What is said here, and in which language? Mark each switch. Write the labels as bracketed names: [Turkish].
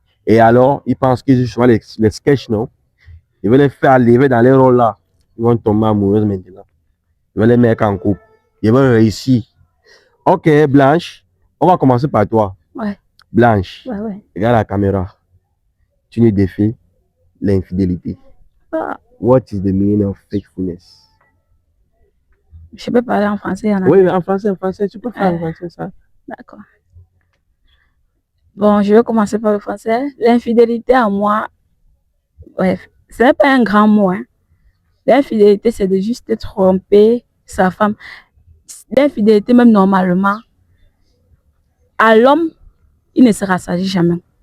[French] Et alors, ils pensent qu'ils jouent les sketchs, non? Ils veulent les faire arriver dans les rôles là. Ils vont tomber amoureux maintenant. Ils veulent les mettre en couple. Ils vont réussir. Ok, Blanche, on va commencer par toi. Ouais. Blanche, ouais. Regarde la caméra. Tu nous défies l'infidélité. [English] What is the meaning of faithfulness? [French] Je peux parler en français. Oui, en français, tu peux faire en français ça. D'accord. Bon, je vais commencer par le français. L'infidélité à moi, bref, ce n'est pas un grand mot. Hein. L'infidélité, c'est de juste tromper sa femme. L'infidélité, même normalement, à l'homme, il ne se rassasie jamais.